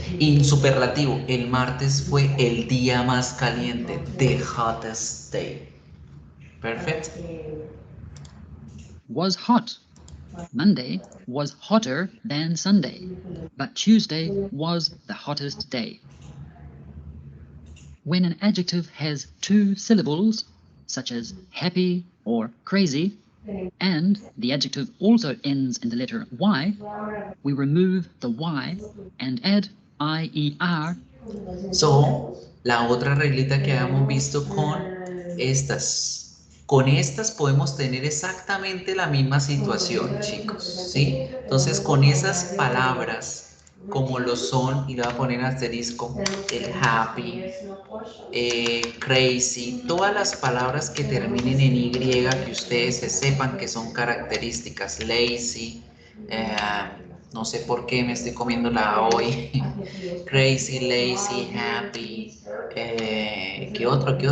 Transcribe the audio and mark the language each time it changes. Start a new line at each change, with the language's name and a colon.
Spanish: Y superlativo, el martes fue el día más caliente,
English: the hottest day. Perfect. Was hot. Monday was hotter than Sunday, but Tuesday was the hottest day. When an adjective has 2 syllables, such as happy or crazy, and the adjective also ends in the letter Y, we remove the Y and add IER.
Spanish: So, la otra reglita que habíamos visto con estas. Con estas podemos tener exactamente la misma situación, chicos, ¿sí? Entonces, con esas palabras, como lo son, y le voy a poner asterisco, el happy, crazy, todas las palabras que terminen en Y, que ustedes se sepan que son características, lazy, no sé por qué me estoy comiendo la A hoy, crazy, lazy, happy, ¿qué otro?